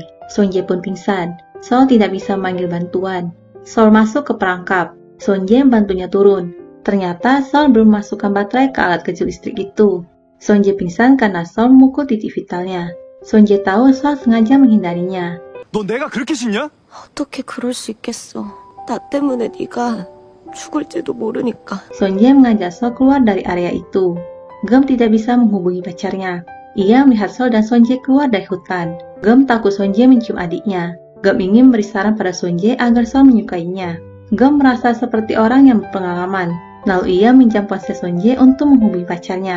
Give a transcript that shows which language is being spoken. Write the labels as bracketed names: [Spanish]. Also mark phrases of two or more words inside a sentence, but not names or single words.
[Indonesian] Sonje pun pingsan. Sol tidak bisa memanggil bantuan. Sol masuk ke perangkap. Sonje membantunya turun. Ternyata Sol belum memasukkan baterai ke alat kejut listrik itu. Sonje pingsan karena Sol memukul titik vitalnya. Sonje tahu Sol sengaja menghindarinya. [Korean] 너 내가 그렇게 싫냐? 어떻게 그럴 수 있겠어. 나 때문에 네가 죽을지도 모르니까. [Indonesian] Sonje mengajak Sol keluar dari area itu. Gem tidak bisa menghubungi pacarnya. Ia melihat Sol dan Sonje keluar dari hutan. Gem takut Sonje mencium adiknya. Gem ingin memberi saran pada Sonje agar Sol menyukainya. Gem merasa seperti orang yang berpengalaman. Lalu ia minjam ponsel Sonje untuk menghubungi pacarnya.